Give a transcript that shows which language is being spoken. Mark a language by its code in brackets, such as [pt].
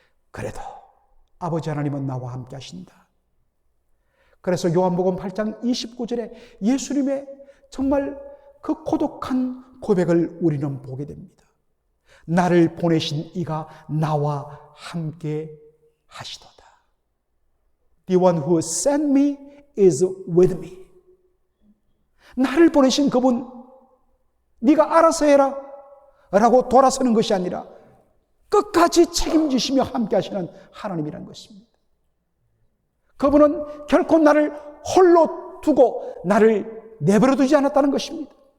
[ko] 그래도 아버지 하나님은 나와 함께 하신다. 그래서 요한복음 8장 29절에 예수님의 정말 그 고독한 고백을 우리는 보게 됩니다. 나를 보내신 이가 나와 함께 하시도다. [en] The one who sent me is with me. [ko] 나를 보내신 그분, 네가 알아서 해라 라고 돌아서는 것이 아니라 끝까지 책임지시며 함께 하시는 하나님이라는 것입니다. 그분은 결코 나를 홀로 두고 나를 내버려 두지 않았다는 것입니다.